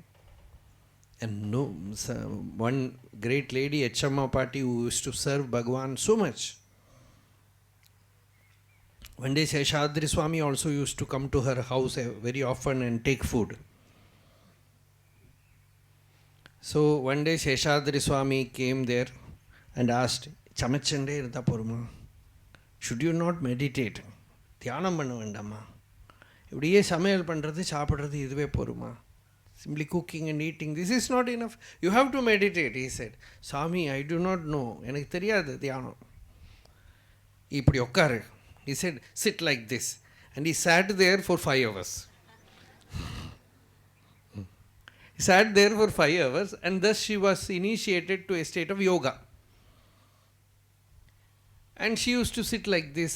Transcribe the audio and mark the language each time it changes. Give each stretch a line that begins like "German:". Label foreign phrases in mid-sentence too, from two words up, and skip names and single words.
English: And no, one great lady, Achamma Pati, who used to serve Bhagavan so much. One day Seshadri Swami also used to come to her house very often and take food. So one day Seshadri Swami came there and asked,
Tamil: சமச்சண்டே இர்த்த பொருமா.
English: Should you not meditate?
Tamil: த்யானம் பண்ண வேண்டாமா. இப்படியே சமையல் பண்றது சாப்பிடறது இதுவே பொருமா.
English: Simply cooking and eating, this is not enough. You have to meditate, he said. Swami, I do not know.
Tamil: எனக்கு தெரியாது த்யானம். இப்படி ஒக்காரு.
English: He said, sit like this. And he sat there for 5 hours. He sat there for 5 hours, and thus she was initiated to a state of yoga. And she used to sit like this.